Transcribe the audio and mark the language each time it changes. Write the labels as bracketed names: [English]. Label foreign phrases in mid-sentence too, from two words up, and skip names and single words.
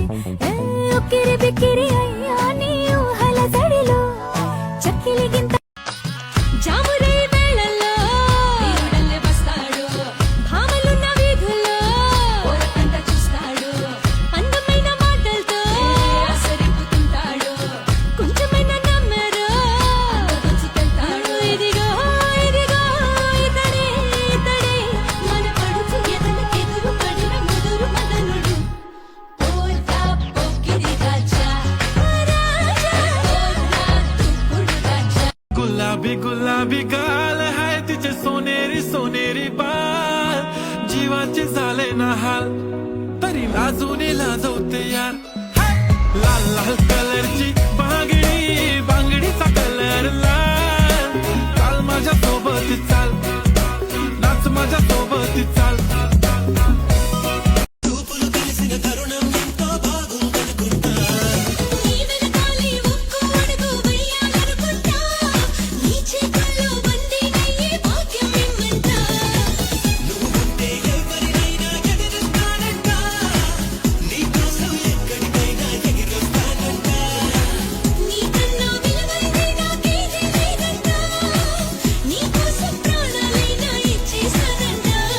[Telugu] ఉక్కిరి బిక్కిరి అయ్యా నీ ఊహల జడిలో చక్కిలి గింత జామురే వేళల్లో దేవుడల్లే వస్తాడు భామలున్న వీధుల్లో ఓరకంట చూస్తాడు అందమైన మాటలతో ఆసరిపుతుంటాడు కొంచెమైన నమ్మరు దోచుకెళ్తాడు. ఇదిగో ఇదిగో ఇతడే ఇతడే మన పడుచు ఎదలకెదురు పడిన ముదురు మదనుడు. ఓర్తా పొక్కిరి రాజా రాజా ఓర్తా తుప్పుడు రాజా. [Marathi] गुलाबी गुलाबी गाल हाय तिचे सोनेरी सोनेरी बाल जीवाचे झाले ना हाल तरी लाजूने लाजवते यार. हाय! लाल लाल कलरची बांगडी बांगडीचा कलर लाल चाल माझ्या सोबत चाल नाच माझ्या सोबत चाल. [Telugu] నీ వెనకాలే ఒక్కో అడుగు వెయ్యాలనుకుంటా నీ చేతుల్లో బందీ అయ్యే భాగ్యం ఇమ్మంటా. నీకన్నా విలువైతే నాకేదీ లేదంటా నీ కోసం ప్రాణాలైనా ఇచ్చేస్తానంటా.